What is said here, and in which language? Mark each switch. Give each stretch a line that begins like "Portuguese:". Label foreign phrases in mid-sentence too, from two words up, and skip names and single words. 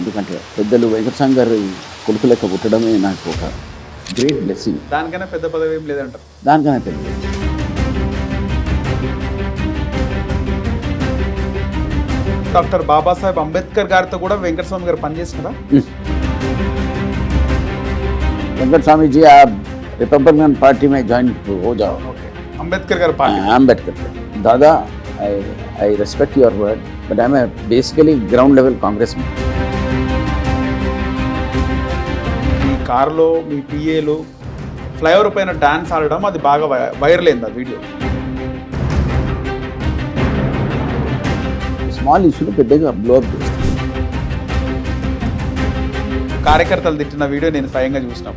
Telugu: ఎందుకంటే పెద్దలు వెంకటస్వామి గారి కొడుకు లెక్క పుట్టడమే నాకు ఒక
English: great blessing.
Telugu: దానికైనా పెద్ద పదవి ఏం లేదంటారు. దానికన్నా పెద్ద డాక్టర్ బాబాసాహెబ్ అంబేద్కర్ గారితో కూడా వెంకటస్వామి గారు పనిచేసినారా?
Hindi: वेंकट स्वामी जी आप रिपब्लिकन पार्टी में ज्वाइन हो जाओ.
Telugu: అంబేద్కర్ గారి పార్టీ.
English: Ambedkar dada I respect your word but I am basically ground level कांग्रेस में.
Telugu: మీ కారులో మీ పిఏలు ఫ్లైఓవర్ పైన డాన్స్ ఆడడం అది బాగా వైరల్ అయింది ఆ వీడియో.
English: small issues
Telugu: పెద్దగా
English: blow up
Telugu: చేస్తుంది. కార్యకర్తలు తిట్టిన వీడియో నేను స్వయంగా చూసినప్పుడు